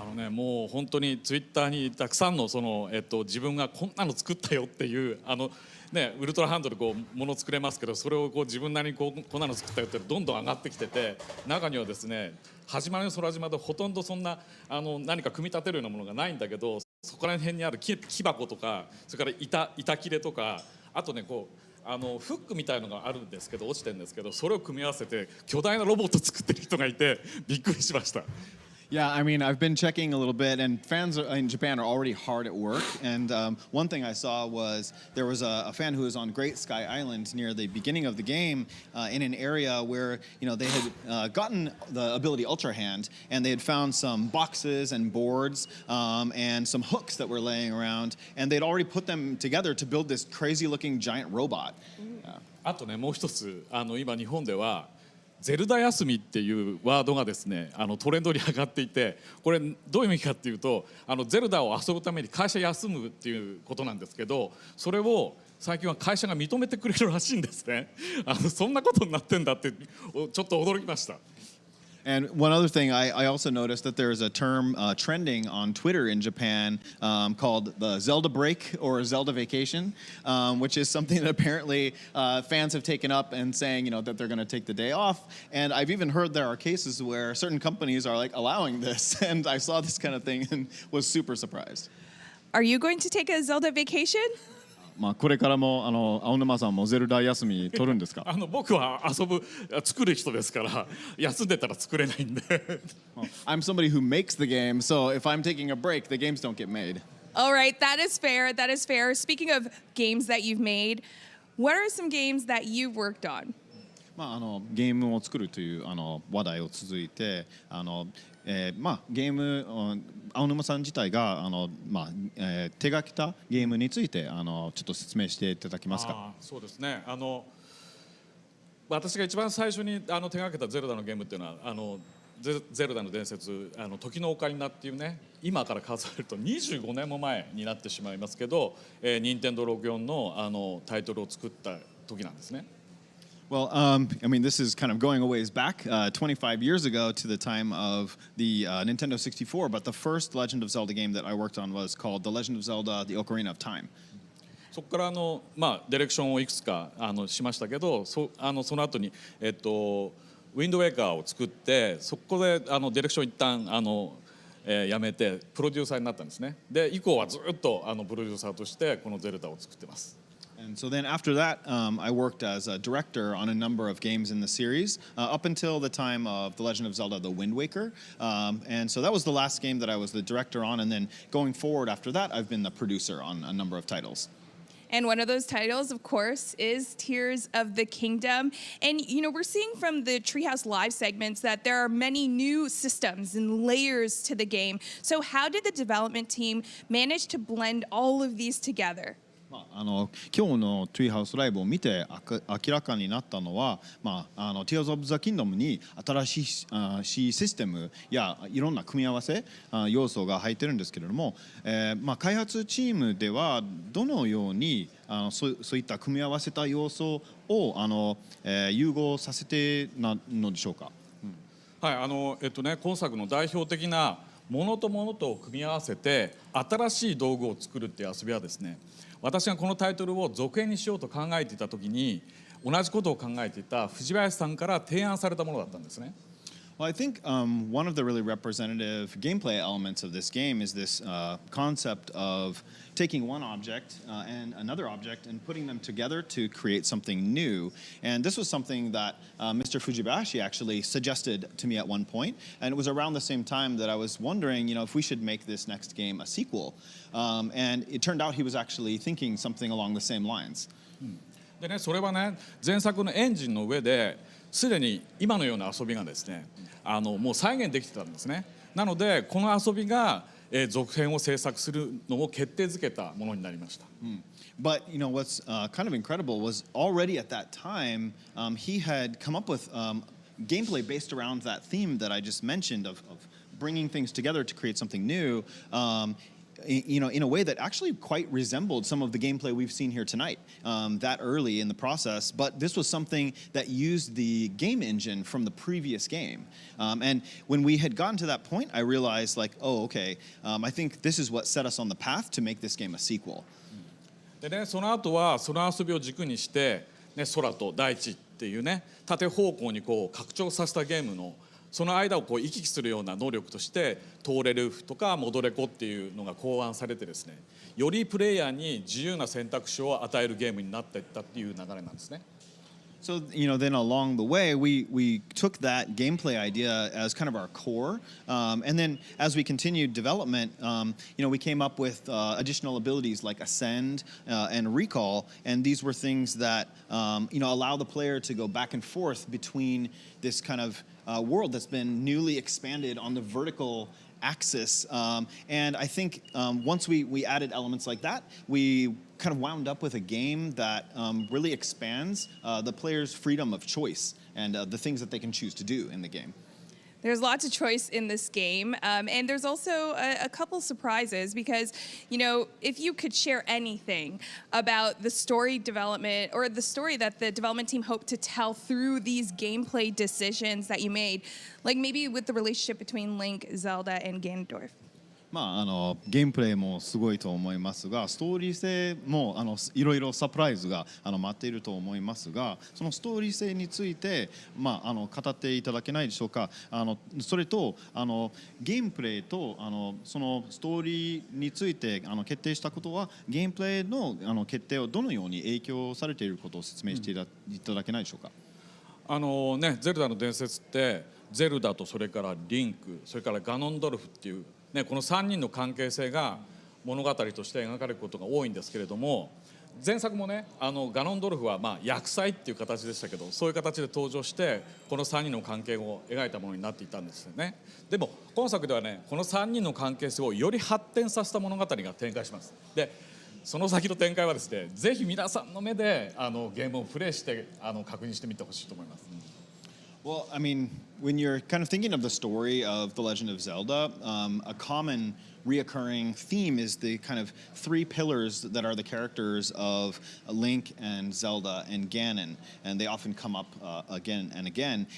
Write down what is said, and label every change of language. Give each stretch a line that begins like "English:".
Japanese: もう本当にツイッターにたくさんの自分がこんなの作ったよっていうウルトラハンドでもの作れますけどそれを自分なりにこんなの作ったよってどんどん上がってきてて中にはですね始まりの空島でほとんどそんな何か組み立てるようなものがないんだけどそこら辺にある木箱とかそれから板切れとかあとねフックみたいのがあるんですけど落ちてるんですけどそれを組み合わせて巨大なロボット作ってる人がいてびっくりしました。
English: Yeah, I mean, I've been checking a little bit, and fans in Japan are already hard at work. And one thing I saw was there was a fan who was on Great Sky Island near the beginning of the game in an area where they had gotten the ability Ultra Hand, and they had found some boxes and boards and some hooks that were laying around, and they'd already put them together to build this crazy-looking giant robot.
Japanese: あとねもう一つ今日本ではゼルダ休みっていうワードがですねトレンドに上がっていてこれどういう意味かっていうとゼルダを遊ぶために会社休むっていうことなんですけどそれを最近は会社が認めてくれるらしいんですねそんなことになってんだってちょっと驚きました。
English: And one other thing, I also noticed that there's a term trending on Twitter in Japan called the Zelda break or Zelda vacation, which is something that apparently fans have taken up and saying, that they're going to take the day off. And I've even heard there are cases where certain companies are allowing this. And I saw this kind of thing and was super surprised. Are you going to take a Zelda vacation?
Japanese: これからも青沼さんもゼルダ休み取るんですか？僕は作る人ですから休んでたら作れないんで。
English: I'm somebody who makes the game, so if I'm taking a break, the games don't get made. All right, that is fair. That is fair. Speaking of games that you've made, what are some games that you've worked on?
Japanese: ゲームを作るという話題を続いてゲーム青沼さん自体が手がけたゲームについてちょっと説明していただけますか？そうですね私が一番最初に手がけたゼルダのゲームっていうのはゼルダの伝説時のオカリナっていうね今から数えると25年も前になってしまいますけど任天堂64のタイトルを作った時なんですね。
English: Well, I mean, this is kind of going a ways back, 25 years ago to the time of the Nintendo 64, but the first Legend of Zelda game that I worked on was called The Legend of Zelda: The Ocarina of Time.
Japanese: そこからディレクションをいくつかしましたけどその後にウィンドウェーカーを作ってそこでディレクション一旦やめてプロデューサーになったんですね。で以降はずっとプロデューサーとしてこのゼルダを作ってます。
English: And so then after that, I worked as a director on a number of games in the series up until the time of The Legend of Zelda: The Wind Waker. And so that was the last game that I was the director on. And then going forward after that, I've been the producer on a number of titles. And one of those titles, of course, is Tears of the Kingdom. And, we're seeing from the Treehouse Live segments that there are many new systems and layers to the game. So how did the development team manage to blend all of these together?
Japanese: 今日のトゥイハウスライブを見て明らかになったのは、Tears of the Kingdom に新しいシステムやいろんな組み合わせ要素が入ってるんですけれども、開発チームではどのようにそういった組み合わせた要素を融合させてなのでしょうか？今作の代表的なものとものと組み合わせて新しい道具を作るっていう遊びはですね私がこのタイトルを続編にしようと考えていた時に同じことを考えていた藤林さんから提案されたものだったんですね。
English: Well, I think one of the really representative gameplay elements of this game is this concept of taking one object and another object and putting them together to create something new. And this was something that Mr. Fujibashi actually suggested to me at one point. And it was around the same time that I was wondering, if we should make this next game a sequel. And it turned out he was actually thinking something along the same lines.
Japanese: でね、それはね、前作のエンジンの上ですでに今のような遊びがですね、もう再現できてたんですね。なのでこの遊びが続編を制作するのを決定づけたものになりました。
English: But what's kind of incredible was already at that time he had come up with gameplay based around that theme that I just mentioned of bringing things together to create something new. In a way that actually quite resembled some of the gameplay we've seen here tonight, that early in the process. But this was something that used the game engine from the previous game. And when we had gotten to that point, I realized, like, oh, okay, I think this is what set us on the path to make this game a sequel.
Japanese: でね、その後はその遊びを軸にして、ね、空と大地っていうね、縦方向にこう拡張させたゲームのその間をこう行き来するような能力として通れるとか戻れこっていうのが考案されてですね、よりプレイヤーに自由な選択肢を与えるゲームになっていったっていう流れなんですね。
English: So, then along the way, we took that gameplay idea as kind of our core. And then as we continued development, we came up with additional abilities like Ascend and Recall. And these were things that, allow the player to go back and forth between this kind of world that's been newly expanded on the vertical axis. And I think once we added elements like that, we kind of wound up with a game that really expands the player's freedom of choice and the things that they can choose to do in the game. There's lots of choice in this game, and there's also a couple surprises because, if you could share anything about the story development or the story that the development team hoped to tell through these gameplay decisions that you made, like maybe with the relationship between Link, Zelda, and Ganondorf.
Japanese: ゲームプレイもすごいと思いますが、ストーリー性もいろいろサプライズが待っていると思いますが、そのストーリー性について語っていただけないでしょうか。それとゲームプレイとそのストーリーについて決定したことはゲームプレイの決定をどのように影響されていることを説明していただけないでしょうか。ゼルダの伝説ってゼルダとそれからリンク、それからガノンドルフっていうね、この3人の関係性が物語として描かれることが多いんですけれども、前作もねガノンドルフは厄災っていう形でしたけど、そういう形で登場してこの3人の関係を描いたものになっていたんですよね。でも今作ではね、この3人の関係性をより発展させた物語が展開します。でその先の展開はですね、ぜひ皆さんの目でゲームをプレイして確認してみてほしいと思います。
English: Well, I mean, when you're kind of thinking of the story of The Legend of Zelda, a common reoccurring theme is the kind of three pillars that are the characters of Link and Zelda and Ganon, and they often come up again and again.